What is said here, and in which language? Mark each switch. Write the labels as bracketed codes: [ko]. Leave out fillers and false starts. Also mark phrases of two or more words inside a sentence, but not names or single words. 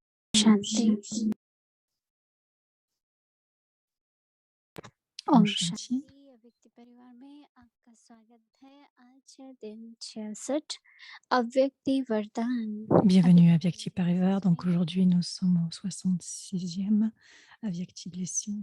[hi] शांति। ओम ओम शांति। शांति। अव्यक्त परिवार में आपका स्वागत है। आज है दिन 66, अव्यक्ति वरदान। [fr] Bienvenue à Vyakti Parivar. Donc aujourd'hui, nous sommes au 66e Avyakti Blessing.